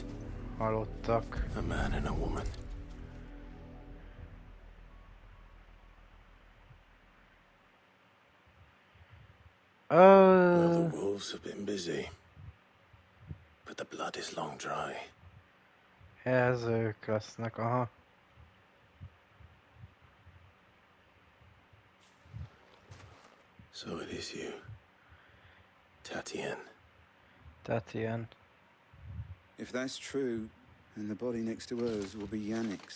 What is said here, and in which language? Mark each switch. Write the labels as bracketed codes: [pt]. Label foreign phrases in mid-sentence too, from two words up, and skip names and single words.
[hu] Halottak. [en] A man and a woman. Well, the wolves have been busy. But the blood is long dry. [hu] Ez ők lesznek, aha. [en] So it is you. Tatien. Tatien. If that's true, then the body next to hers will be Yannick's.